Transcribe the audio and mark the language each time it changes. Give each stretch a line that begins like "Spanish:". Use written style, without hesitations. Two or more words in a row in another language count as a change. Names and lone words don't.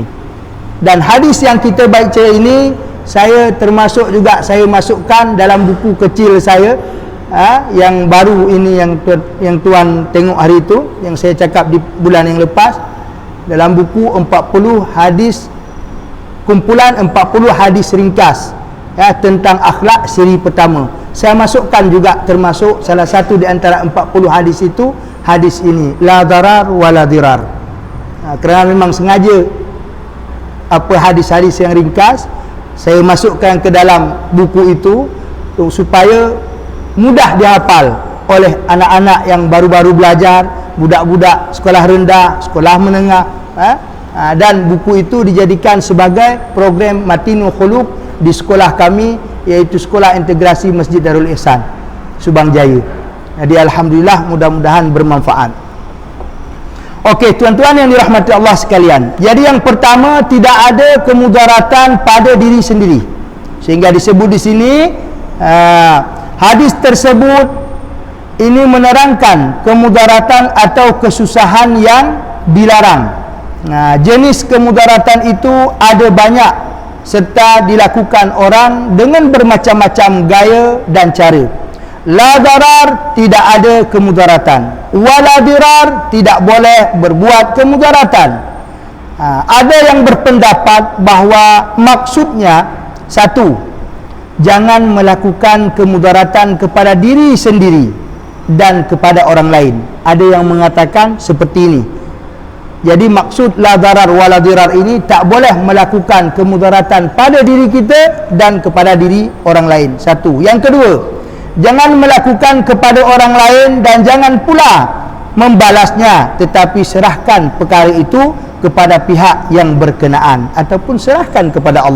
Malay: Dan hadis yang kita baca ini, saya termasuk juga, saya masukkan dalam buku kecil saya, yang baru ini, yang tuan tengok hari itu, yang saya cakap di bulan yang lepas, dalam buku 40 hadis, kumpulan 40 hadis ringkas tentang akhlak siri pertama. Saya masukkan juga, termasuk salah satu di antara 40 hadis itu, hadis ini,
Arabic: لا ضرر ولا ضرار.
Malay: Kerana memang sengaja apa hadis-hadis yang ringkas saya masukkan ke dalam buku itu supaya mudah dihafal oleh anak-anak yang baru-baru belajar, budak-budak sekolah rendah, sekolah menengah, dan buku itu dijadikan sebagai program Matinul Khuluq di sekolah kami, iaitu Sekolah Integrasi Masjid Darul Ihsan, Subang Jaya. Jadi alhamdulillah, mudah-mudahan bermanfaat. Okey, tuan-tuan yang dirahmati Allah sekalian. Jadi yang pertama, tidak ada kemudaratan pada diri sendiri. Sehingga disebut di sini, hadis tersebut ini menerangkan kemudaratan atau kesusahan yang dilarang. Jenis kemudaratan itu ada banyak, serta dilakukan orang dengan bermacam-macam gaya dan cara.
Arabic: لا ضرر,
Malay: tidak ada kemudaratan.
Arabic: ولا ضرار,
Malay: tidak boleh berbuat kemudaratan. Ada yang berpendapat bahawa maksudnya, satu, jangan melakukan kemudaratan kepada diri sendiri dan kepada orang lain. Ada yang mengatakan seperti ini. Jadi maksud
Arabic: لا ضرر ولا ضرار
Malay: ini, tak boleh melakukan kemudaratan pada diri kita dan kepada diri orang lain. Satu. Yang kedua, jangan melakukan kepada orang lain dan jangan pula membalasnya, tetapi serahkan perkara itu kepada pihak yang berkenaan ataupun serahkan kepada Allah.